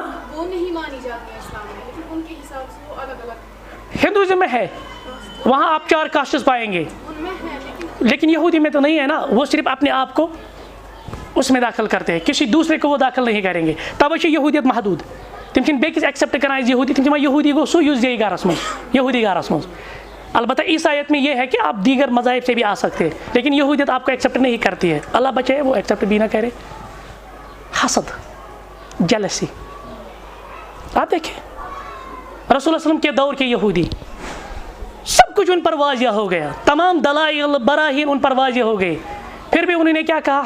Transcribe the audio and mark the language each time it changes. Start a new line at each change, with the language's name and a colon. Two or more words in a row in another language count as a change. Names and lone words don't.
Urdu: وہ نہیں مانی جاتی ہے اسلام میں، لیکن ان کے حساب سے وہ الگ الگ. ہندوازم میں ہے، وہاں آپ 4 کاسٹس پائیں گے, ان میں ہے، لیکن یہودی میں تو نہیں ہے نا. وہ صرف اپنے آپ کو اس میں داخل کرتے ہیں، کسی دوسرے کو وہ داخل نہیں کریں گے.
Kashmiri: तब यहूदियत महदूद तम बेकिस एक्सेप्ट करान यहूदी, तम यहूदी गो सो यूज गरस मज,
Urdu: यहूदी गरस मज البتہ عیسائیت میں یہ ہے کہ آپ دیگر مذاہب سے بھی آ سکتے ہیں، لیکن یہودیت آپ کو ایکسیپٹ نہیں کرتی ہے، اللہ بچائے وہ ایکسیپٹ بھی نہ کرے۔ حسد، جیلسی، آپ دیکھیں رسول اللہ علیہ وسلم کے دور کے یہودی، سب کچھ ان پر واضح ہو گیا، تمام دلائل براہین ان پر واضح ہو گئے، پھر بھی انہوں نے کیا کہا؟